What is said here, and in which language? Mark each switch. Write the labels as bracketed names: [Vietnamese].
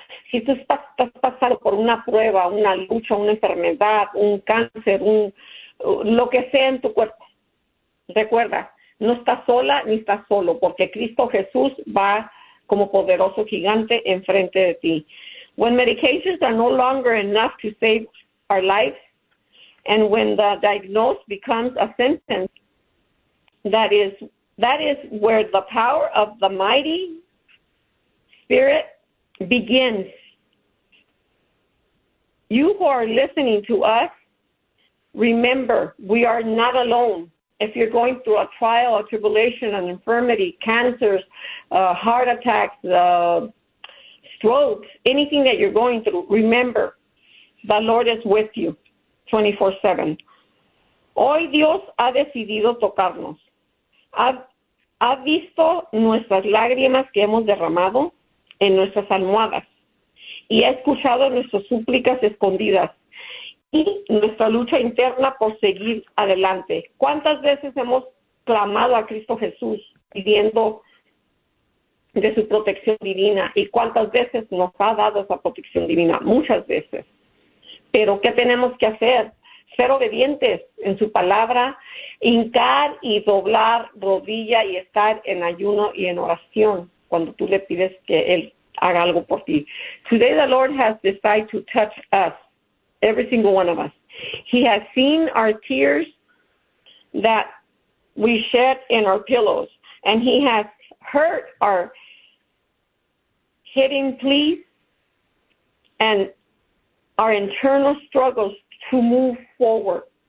[Spanish] Si tú estás pasando por una prueba, una lucha, una enfermedad, un cáncer, un lo que sea en tu cuerpo, recuerda, no estás sola ni estás solo, porque Cristo Jesús va como poderoso gigante enfrente de ti. [English] When medications are no longer enough to save our lives, and when the diagnosis becomes a sentence, that is where the power of the mighty Spirit begins. You who are listening to us, remember, we are not alone. If you're going through a trial, a tribulation, an infirmity, cancers, heart attacks, strokes, anything that you're going through, remember, the Lord is with you 24/7. [Spanish] Hoy Dios ha decidido tocarnos. Ha visto nuestras lágrimas que hemos derramado en nuestras almohadas y ha escuchado nuestras súplicas escondidas. Y nuestra lucha interna por seguir adelante. ¿Cuántas veces hemos clamado a Cristo Jesús pidiendo de su protección divina? ¿Y cuántas veces nos ha dado esa protección divina? Muchas veces. ¿Pero qué tenemos que hacer? Ser obedientes en su palabra, hincar y doblar rodilla y estar en ayuno y en oración cuando tú le pides que Él haga algo por ti. [English] Today the Lord has decided to touch us. Every single one of us. He has seen our tears that we shed in our pillows, and He has heard our hidden pleas and our internal struggles to move forward.